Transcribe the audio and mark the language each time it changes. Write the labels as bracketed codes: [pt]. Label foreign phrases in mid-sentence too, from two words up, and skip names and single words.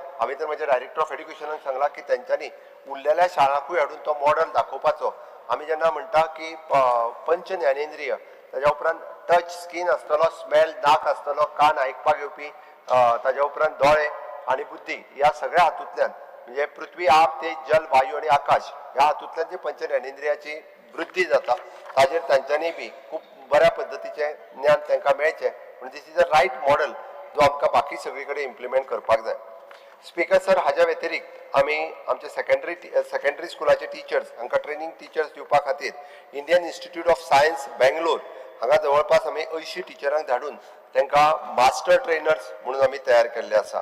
[kok] हांवें तर म्हज्या [en] Director of Educationाक [kok] सांगलां की तांच्यांनी उरलेल्या शाळांकूय हाडून तो मॉडेल दाखोवपाचो. आमी जेन्ना म्हणटा की पंच ज्ञानेंद्रिय ताज्या उपरांत [en] touch skin [kok] आसतलो स्मेल नाक आसतलो कान आयकपाक येवपी ताज्या उपरांत दोळे आनी बुद्धी ह्या सगळ्या हातूंतल्यान म्हणजे पृथ्वी आप तेज जल वायू आनी आकाश ह्या हातूंतल्यान जी पंच ज्ञानेंद्रियाची वृद्धी जाता ताजेर तांच्यांनी बी खूब बऱ्या पद्दतीचें ज्ञान तांकां मेळचें म्हणजे [en] this is a right model [kok] जो आमकां बाकी सगळे कडेन इम्प्लिमेंट करपाक जाय. स्पीकर सर हाज्या व्यतिरिक्त आमी आमचे [en] secondary schoolाचे teachers [kok] हांकां [en] training teachers [kok] दिवपा खातीर इंडियन इन्स्टिट्यूट ऑफ सायन्स बेंगलोर हांगा जवळपास आमी 80 टिचरांक धाडून तांकां [en] master trainers [kok] म्हणून आमी तयार केल्ले आसा.